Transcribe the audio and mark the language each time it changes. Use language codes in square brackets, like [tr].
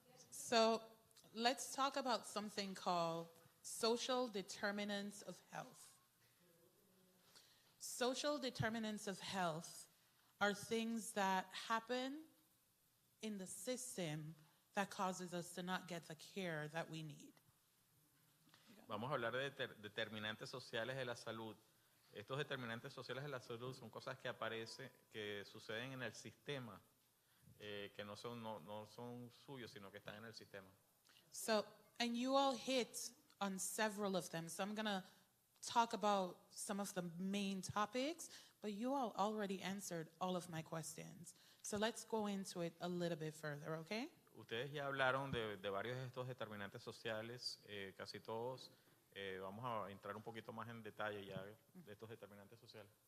[en] So let's talk about something called social determinants of health. Social determinants of health are things that happen in the system that causes us to not get the care that we need. [es] Vamos a hablar de determinantes sociales de la salud. Estos determinantes sociales de la salud son cosas que suceden en el sistema, que no son suyos, sino que están en el sistema. [en] So, and you all hit on several of them. So I'm going to talk about some of the main topics, but you all already answered all of my questions. So let's go into it a little bit further, okay? [es] Ustedes ya hablaron de varios de estos determinantes sociales, casi todos. Vamos a entrar un poquito más en detalle ya de estos determinantes sociales.